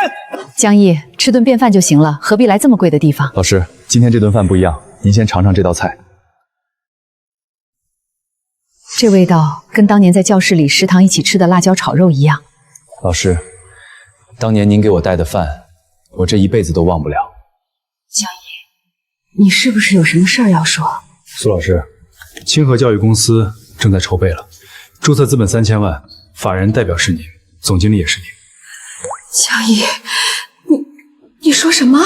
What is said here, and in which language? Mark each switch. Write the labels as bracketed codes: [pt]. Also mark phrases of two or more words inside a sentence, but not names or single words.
[zh] 江毅，吃頓便飯就行了，何必來這麼貴的地方？老師，今天這頓飯不一樣，您先嘗嘗這道菜。這味道跟當年在教室裡食堂一起吃的辣椒炒肉一樣。老師，當年您給我帶的飯，我這一輩子都忘不了。江毅，你是不是有什麼事兒要說？蘇老師，清河教育公司正在籌備了，註冊資本3000萬，法人代表是您，總經理也是您。江毅，你說什麼？